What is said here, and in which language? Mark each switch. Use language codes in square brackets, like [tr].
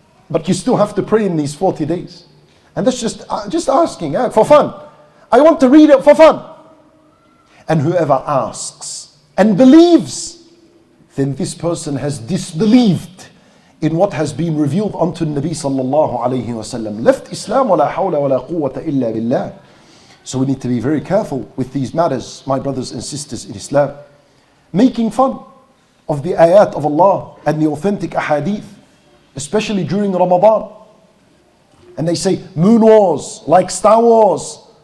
[en] But you still have to pray in these 40 days. And that's just asking for fun. I want to read it for fun. And whoever asks and believes, then this person has disbelieved in what has been revealed unto Nabi sallallahu alayhi wa sallam. Left Islam, [ar] وَلَا حَوْلَ وَلَا قُوَّةَ إِلَّا بِاللَّهِ. [en] So we need to be very careful with these matters, my brothers and sisters in Islam. Making fun of the ayat of Allah and the authentic ahadith, especially during Ramadan. and they say moon wars like Star Wars.